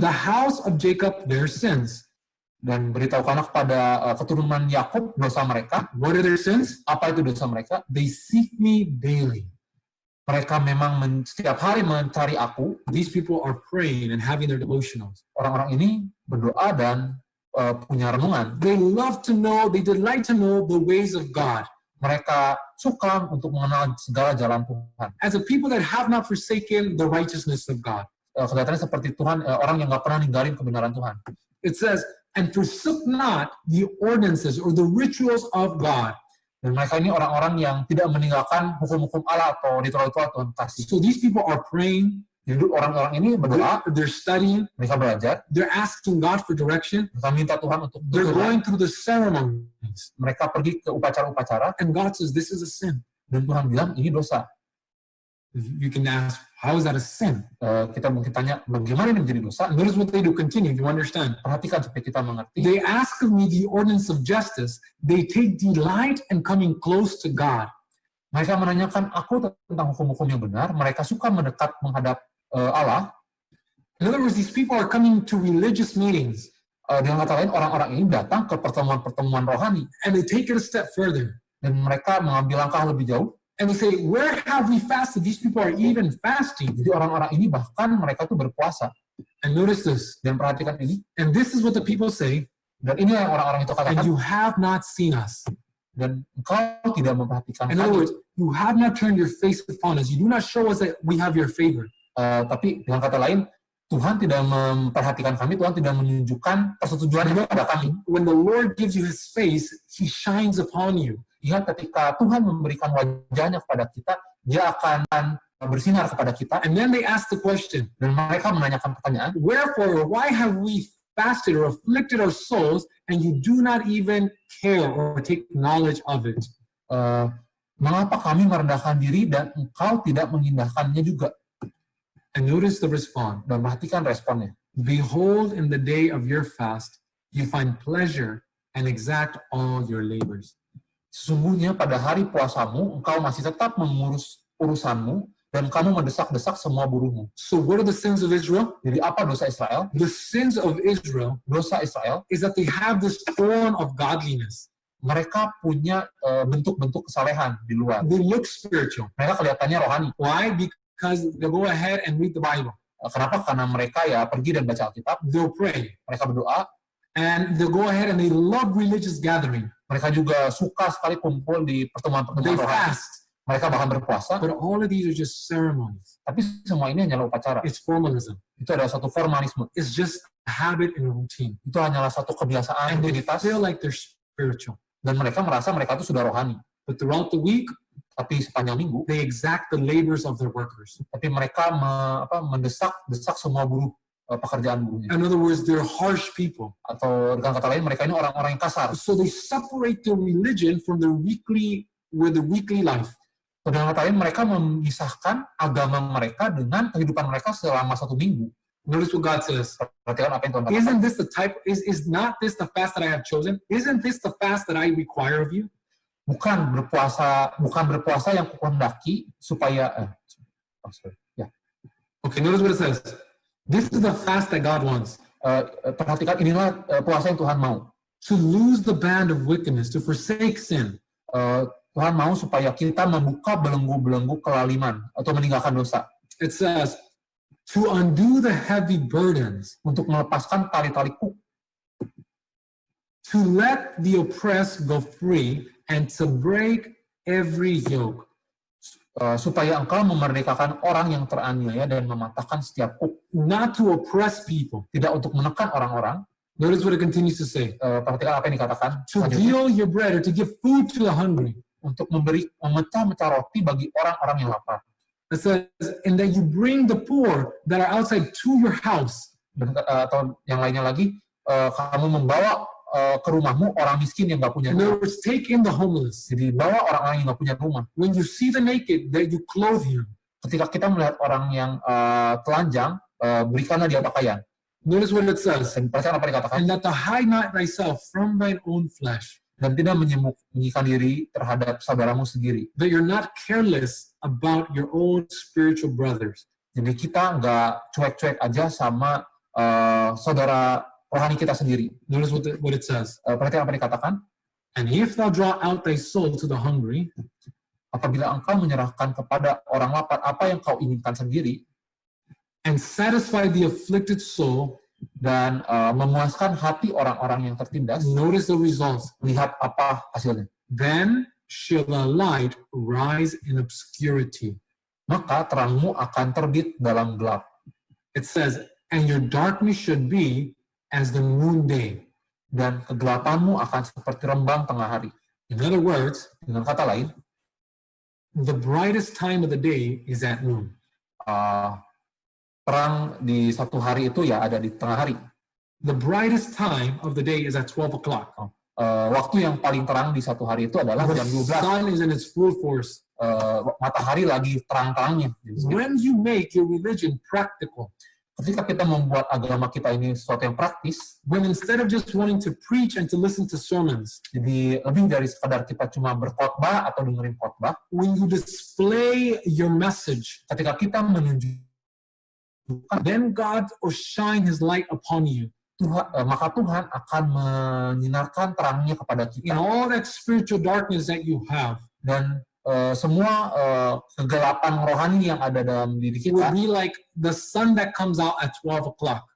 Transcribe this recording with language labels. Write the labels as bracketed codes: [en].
[en] the house of Jacob, their sins. [id] dan beritahukanlah kepada keturunan Yakub dosa mereka. [en] What are their sins? [id] Apa itu dosa mereka? [en] They seek me daily. [id] Mereka memang setiap hari mencari aku. [en] These people are praying and having their devotionals. [id] Orang-orang ini berdoa dan punya renungan. [en] They love to know, they delight to know the ways of God. [id] Mereka suka untuk mengenal segala jalan Tuhan. [en] As a people that have not forsaken the righteousness of God. [id] Kelihatannya seperti Tuhan, orang yang nggak pernah ninggalin kebenaran Tuhan. [en] It says, and forsook not the ordinances or the rituals of God. [id] Dan mereka ini orang-orang yang tidak meninggalkan hukum-hukum Allah atau ritual-ritual Tuhan kasih. [en] So these people are praying, [id] Jadi orang-orang ini berdoa, [en] they're studying, [id] mereka belajar, [en] they're asking God for direction, [id] mereka minta Tuhan untuk [en] they're [id] berdoa. [en] going through the ceremonies. [id] Mereka pergi ke upacara-upacara, [en] And God says, this is a sin. [id] dan Tuhan bilang, ini dosa. [en] You can ask, how is that a sin? [id] Kita mungkin tanya, bagaimana ini menjadi dosa? [en] Notice what they do. Continue, if you understand. [id] Perhatikan supaya kita mengerti. [en] They ask of me the ordinance of justice. They take delight in coming close to God. [id] Mereka menanyakan aku tentang hukum-hukum yang benar. Mereka suka mendekat menghadap Allah. [en] In other words, these people are coming to religious meetings. [id] Dengan kata lain, orang-orang ini datang ke pertemuan-pertemuan rohani. [en] And they take it a step further. [id] Dan mereka mengambil langkah lebih jauh. [en] And they say, where have we fasted? These people are even fasting. [id] Jadi orang-orang ini bahkan mereka tuh berpuasa. [en] And notice this. [id] Dan perhatikan ini. [en] And this is what the people say. [id] Dan ini yang orang-orang itu [en] And [id] katakan. [en] you have not seen us. [id] Dan engkau tidak memperhatikan [en] In other [id] kami. [en] words, you have not turned your face upon us. You do not show us that we have your favor. [id] Tapi dengan kata lain, Tuhan tidak memperhatikan kami. Tuhan tidak menunjukkan persetujuan kepada kami. [en] When the Lord gives you his face, he shines upon you. [id] Ingat ketika Tuhan memberikan wajahnya kepada kita, dia akan bersinar kepada kita. [en] And then they ask the question, [id] Dan mereka menanyakan pertanyaan, [en] wherefore, or why have we fasted or afflicted our souls, and you do not even care or take knowledge of it. [id] Mengapa kami merendahkan diri dan engkau tidak mengindahkannya juga? [en] And notice the response. [id] Dan perhatikan responnya. [en] Behold, in the day of your fast, you find pleasure and exact all your labors. [id] Sesungguhnya pada hari puasamu, engkau masih tetap mengurus urusanmu, dan kamu mendesak-desak semua buruhmu. [en] So what are the sins of Israel? [id] Jadi apa dosa Israel? [en] The sins of Israel [id] Dosa Israel, [en] is that they have this form of godliness. [id] mereka punya bentuk-bentuk kesalehan di luar. [en] They look spiritual. [id] Mereka kelihatannya rohani. [en] Why? Because they go ahead and read the Bible. [id] Kenapa? Karena mereka ya pergi dan baca Alkitab, [en] They'll pray. [id] mereka berdoa, [en] And they'll go ahead and they love religious gathering. [id] mereka juga suka sekali kumpul di [en] They [id] pertemuan-pertemuan rohani. [en] fast. [id] Mereka bahkan berpuasa, [en] But all of these are just ceremonies. [id] tapi semua ini hanyalah upacara. [en] It's formalism. [id] Itu adalah satu formalisme. [en] It's just a habit and a routine. [id] Itu hanyalah satu kebiasaan, [en] And they [id] rutinitas, [en] feel like they're spiritual. [id] dan mereka merasa mereka itu sudah rohani. [en] But throughout the week, [id] Tapi sepanjang minggu, [en] they exact the labors of their workers. [id] tapi mereka mendesak semua buruh, pekerjaan buruhnya. [en] In other words, they're harsh people. [id] Atau dengan kata lain, mereka ini orang-orang yang kasar. [en] So they separate their religion from their weekly life. [id] Atau dengan kata lain, mereka memisahkan agama mereka dengan kehidupan mereka selama satu minggu. [en] Notice what God says. [id] Perhatikan apa yang Tuhan katakan. [en] Isn't this the type, is not this the fast that I have chosen? Isn't this the fast that I require of you? [id] Bukan berpuasa yang kuhendaki supaya [en] Okay, notice what it says. This is the fast that God wants. [id] Perhatikan, inilah puasa yang Tuhan mau. [en] To lose the band of wickedness, to forsake sin. [id] Tuhan mau supaya kita membuka belenggu-belenggu kelaliman atau meninggalkan dosa. [en] It says, to undo the heavy burdens, [id] Untuk melepaskan tali-tali kuk, [en] to let the oppressed go free, and to break every yoke. [id] supaya engkau memerdekakan orang yang teraniaya dan mematahkan setiap kuk. [en] Not to oppress people. [id] Tidak untuk menekan orang-orang. [en] Notice what it continues to say. [id] Perhatikan apa yang dikatakan. [en] To deal your bread, or to give food to the hungry. [id] Untuk memecah-mecah roti bagi orang-orang yang lapar. [en] It says, and that you bring the poor that are outside to your house. [id] Atau yang lainnya lagi, kamu membawa ke rumahmu orang miskin yang nggak punya [en] In [id] rumah. [en] other words, take in the homeless. [id] Jadi bawa orang-orang yang nggak punya rumah. [en] When you see the naked, that you clothe him. [id] Ketika kita melihat orang yang telanjang, berikanlah dia pakaian. [en] Notice what it says. [id] Dan perhatikan apa yang dikatakan. [en] And that thou hide not thyself from thine own flesh. [id] Dan tidak menyembunyikan diri terhadap saudaramu sendiri. [en] That you're not careless about your own spiritual brothers. [id] Jadi kita nggak cuek-cuek aja sama saudara rohani kita sendiri. [en] Notice what it says. [id] Perhatikan apa yang dikatakan. [en] And if thou draw out thy soul to the hungry, [id] apabila engkau menyerahkan kepada orang lapar apa yang kau inginkan sendiri, [en] and satisfy the afflicted soul, [id] dan memuaskan hati orang-orang yang tertindas, [en] notice the results. [id] lihat apa hasilnya. [en] Then shall the light rise in obscurity. [id] Maka terangmu akan terbit dalam gelap. [en] It says, and your darkness should be as the noonday. [id] Dan kegelapanmu akan seperti rembang tengah hari. [en] In other words, [id] Dengan kata lain, [en] the brightest time of the day is at noon. [id] Terang di satu hari itu ya ada di tengah hari. [en] The brightest time of the day is at 12 o'clock. [id] Waktu yang paling terang di satu hari itu adalah [en] The [id] jam 12. [en] sun is in its full force. [id] Matahari lagi terang-terangnya. [en] When you make your religion practical, [id] Ketika kita membuat agama kita ini sesuatu yang praktis, [en] when instead of just wanting to preach and to listen to sermons, [id] jadi lebih dari sekadar kita cuma berkhotbah atau dengerin khotbah, [en] when you display your message, [id] ketika kita menunjukkan, [en] then God will shine His light upon you. [id] Maka Tuhan akan menyinarkan terangnya kepada [en] In [id] kita. [en] all that spiritual darkness that you have, [id] Dan semua kegelapan rohani yang ada dalam diri [en] it will [id] kita [en] be like the sun that comes out at 12 o'clock.